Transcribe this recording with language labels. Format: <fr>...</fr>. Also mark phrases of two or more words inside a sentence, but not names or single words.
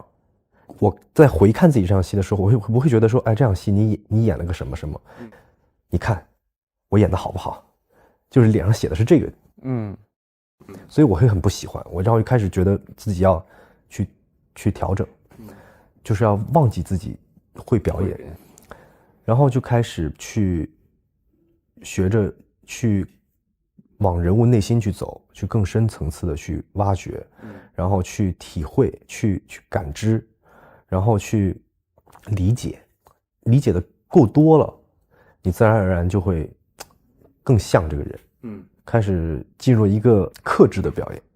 <zh>我在回看自己這場戲的時候，我會覺得說，哎，這場戲你演了個什麼什麼，你看我演的好不好？就是臉上寫的是這個，所以我会很不喜歡。我然後就開始覺得自己要去調整，就是要忘記自己會表演，然後就開始去學着去往人物內心去走，去更深层次的去挖掘，然后去体会，去感知，然后去理解的夠多了，你自然而然就會更像這個人，開始進入一個克制的表演。</zh>